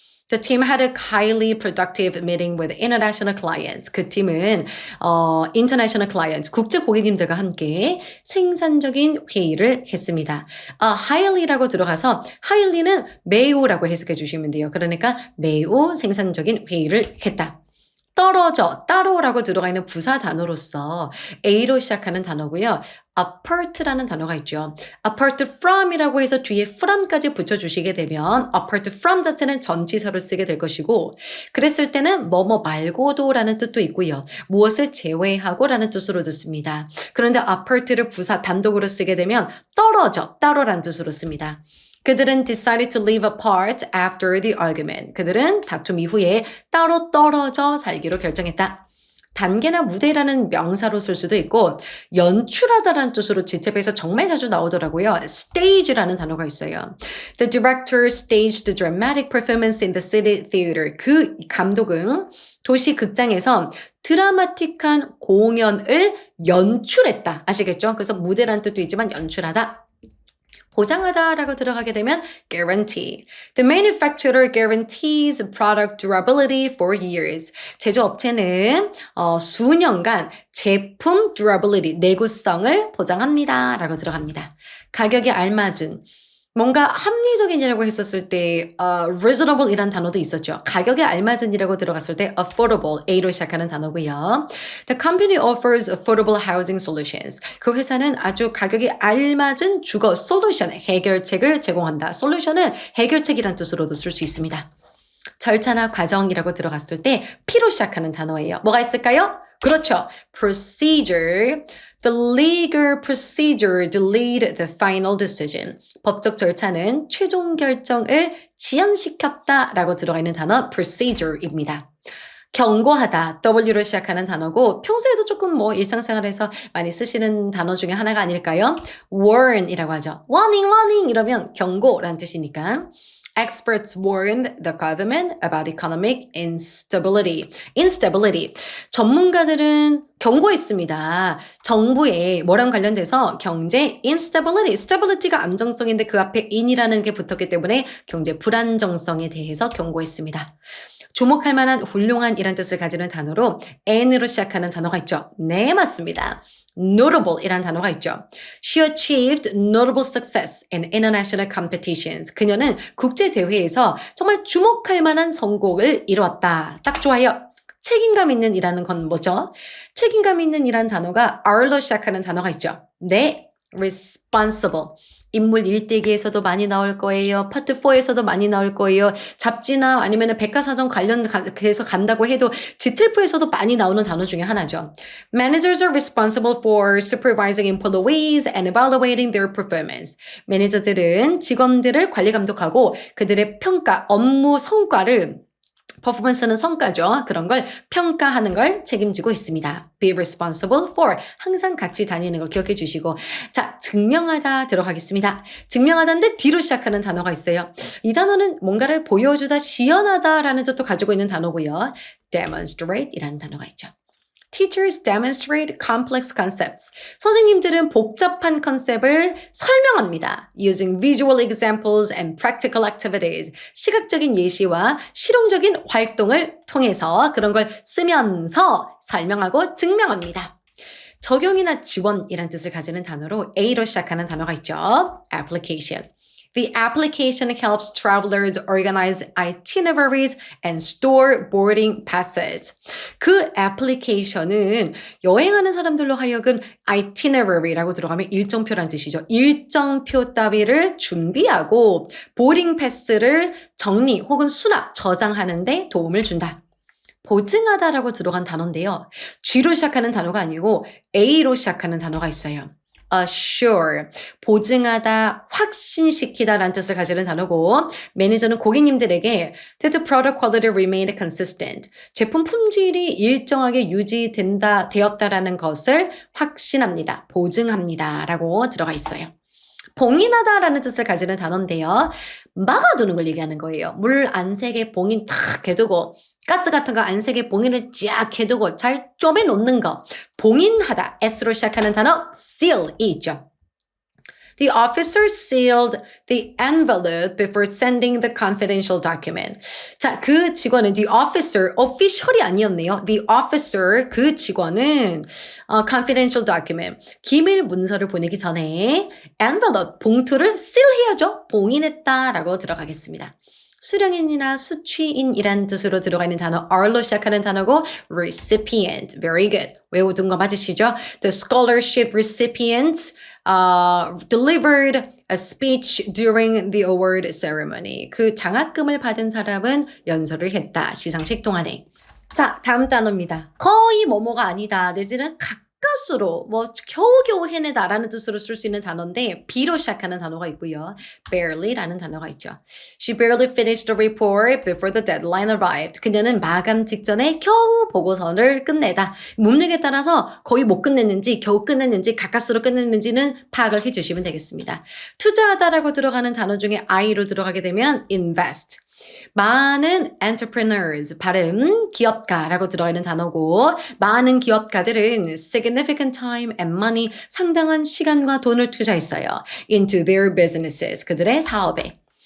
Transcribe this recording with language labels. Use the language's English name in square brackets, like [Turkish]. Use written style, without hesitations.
[English] The team had a highly productive meeting with international clients. [Korean] 그 팀은 [English] international clients, [Korean] 국제 고객님들과 함께 생산적인 회의를 했습니다. highly라고 들어가서 highly는 매우라고 해석해 주시면 돼요. 그러니까 매우 생산적인 회의를 했다. 떨어져, 따로라고 들어가 있는 부사 단어로서 A로 시작하는 단어고요. apart라는 단어가 있죠. apart from이라고 해서 뒤에 from까지 붙여주시게 되면 apart from 자체는 전치사로 쓰게 될 것이고 그랬을 때는 뭐뭐 말고도라는 뜻도 있고요. 무엇을 제외하고 라는 뜻으로도 씁니다. 그런데 apart를 부사 단독으로 쓰게 되면 떨어져, 따로라는 뜻으로 씁니다. 그들은 [English] decided to live apart after the argument. [Korean] 그들은 다툼 이후에 따로 떨어져 살기로 결정했다. 단계나 무대라는 명사로 쓸 수도 있고 연출하다라는 뜻으로 지체부에서 정말 자주 나오더라고요. stage라는 단어가 있어요. [English] The director staged the dramatic performance in the city theater. [Korean] 그 감독은 도시 극장에서 드라마틱한 공연을 연출했다. 아시겠죠? 그래서 무대라는 뜻도 있지만 연출하다. 보장하다라고 들어가게 되면 guarantee. [English] The manufacturer guarantees product durability for years. [Korean] 제조업체는 수년간 제품 durability, 내구성을 보장합니다. 라고 들어갑니다. 가격에 알맞은 뭔가 합리적인이라고 했었을 때 reasonable 이란 단어도 있었죠. 가격에 알맞은이라고 들어갔을 때 affordable, A로 시작하는 단어고요. [English] The company offers affordable housing solutions. [Korean] 그 회사는 아주 가격에 알맞은 주거 솔루션, 해결책을 제공한다. 솔루션은 해결책이란 뜻으로도 쓸 수 있습니다. 절차나 과정이라고 들어갔을 때 P로 시작하는 단어예요. 뭐가 있을까요? 그렇죠. procedure. [English] The legal procedure to lead the final decision. [Korean] 법적 절차는 최종 결정을 지연시켰다라고 들어가 있는 단어 procedure입니다. 경고하다, W로 시작하는 단어고 평소에도 조금 뭐 일상생활에서 많이 쓰시는 단어 중에 하나가 아닐까요? warn이라고 하죠. warning 이러면 경고라는 뜻이니까. [English] Experts warned the government about economic instability. [Korean] 전문가들은 경고했습니다. 정부의 뭐랑 관련돼서 경제 stability가 안정성인데 그 앞에 in이라는 게 붙었기 때문에 경제 불안정성에 대해서 경고했습니다. 주목할 만한 훌륭한 이란 뜻을 가지는 단어로 N으로 시작하는 단어가 있죠. 네, 맞습니다. notable 이란 단어가 있죠. [English] She achieved notable success in international competitions. [Korean] 그녀는 국제대회에서 정말 주목할 만한 성공을 이루었다. 딱 좋아요. 책임감 있는 이라는 건 뭐죠? 책임감 있는 이란 단어가 R로 시작하는 단어가 있죠. 네, responsible. 인물 일대기에서도 많이 나올 거예요. 파트 4에서도 많이 나올 거예요. 잡지나 아니면 백과사전 관련돼서 간다고 해도 지틀프에서도 많이 나오는 단어 중에 하나죠. [English] Managers are responsible for supervising employees and evaluating their performance. [Korean] 매니저들은 직원들을 관리 감독하고 그들의 평가, 업무 성과를 퍼포먼스는 성과죠. 그런 걸 평가하는 걸 책임지고 있습니다. [English] Be responsible for. [Korean] 항상 같이 다니는 걸 기억해 주시고. 자, 증명하다 들어가겠습니다. 증명하다인데 D로 시작하는 단어가 있어요. 이 단어는 뭔가를 보여주다, 시연하다라는 뜻도 가지고 있는 단어고요. demonstrate 이라는 단어가 있죠. [English] Teachers demonstrate complex concepts. [Korean] 선생님들은 복잡한 컨셉을 설명합니다. [English] Using visual examples and practical activities. [Korean] 시각적인 예시와 실용적인 활동을 통해서 그런 걸 쓰면서 설명하고 증명합니다. 적용이나 지원이란 뜻을 가지는 단어로 A로 시작하는 단어가 있죠. [English] application. The application helps travelers organize itineraries and store boarding passes. [Korean] 그 애플리케이션은 여행하는 사람들로 하여금 itinerary라고 들어가면 일정표란 뜻이죠. 일정표 따위를 준비하고 보딩 패스를 정리 혹은 수납, 저장하는 데 도움을 준다. 보증하다라고 들어간 단어인데요. G로 시작하는 단어가 아니고 A로 시작하는 단어가 있어요. assure, 보증하다, 확신시키다 라는 뜻을 가지는 단어고 매니저는 고객님들에게 [English] that the product quality remained consistent. [Korean] 제품 품질이 일정하게 되었다라는 것을 확신합니다. 보증합니다. 라고 들어가 있어요. 봉인하다라는 뜻을 가지는 단어인데요. 막아두는 걸 얘기하는 거예요. 물 안색에 봉인 탁 해두고 가스 같은 거 안색에 봉인을 쫙 해두고 잘 쪼매놓는 거. 봉인하다. S로 시작하는 단어 seal이 있죠. [English] The officer sealed the envelope before sending the confidential document. [Korean] 자, 그 직원은 [English] the officer, [Korean] official이 아니었네요. [English] The officer, [Korean] 그 직원은 confidential document, 기밀 문서를 보내기 전에 envelope, 봉투를 seal 해야죠. 봉인했다라고 들어가겠습니다. 수령인이나 수취인이란 뜻으로 들어가 있는 단어 R로 시작하는 단어고 recipient. [English] Very good. [Korean] 외우던 거 맞으시죠? [English] The scholarship recipients delivered a speech during the award ceremony. [Korean] 그 장학금을 받은 사람은 연설을 했다. 시상식 동안에. 자, 다음 단어입니다. 거의 뭐뭐가 아니다. 내지는 가까스로 뭐 겨우겨우 해내다라는 뜻으로 쓸 수 있는 단어인데 B로 시작하는 단어가 있고요. barely라는 단어가 있죠. [English] She barely finished the report before the deadline arrived. [Korean] 그녀는 마감 직전에 겨우 보고서를 끝내다. 문맥에 따라서 거의 못 끝냈는지 겨우 끝냈는지 가까스로 끝냈는지는 파악을 해주시면 되겠습니다. 투자하다라고 들어가는 단어 중에 I로 들어가게 되면 invest. 많은 entrepreneurs, 발음 기업가라고 들어가 있는 단어고 많은 기업가들은 [English] significant time and money, [Korean] 상당한 시간과 돈을 투자했어요. [English] into their businesses, [Korean] 그들의 사업에.